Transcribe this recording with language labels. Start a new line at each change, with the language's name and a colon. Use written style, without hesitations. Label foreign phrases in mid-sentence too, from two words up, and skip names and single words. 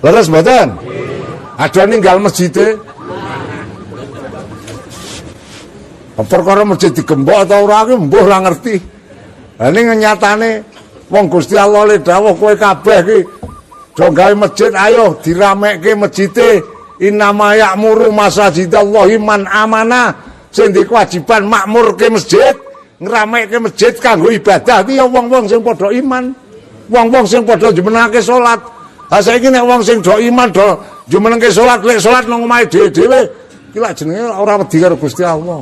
Javanese: Leres mboten? Ada ninggal masjide. Perkara masjid digembok ta ora ki mbuh ora ngerti. Lah ning nyatane wong Gusti Allah le dawuh kowe kabeh ki do gawe masjid, ayo diramekke masjide.
Arabic: إنما يعمر مساجد الله من آمن.
Javanese: Sing di kewajiban makmurke masjid, ngeramekke masjid kanggo ibadah ki ya wong-wong sing padha iman. Wong-wong sing padha jumenengake salat. Ha saiki nek wong sing do iman do jumenengke salat, lek salat nang omahe dhewe-dhewe ki lak jenenge ora wedi karo Gusti Allah.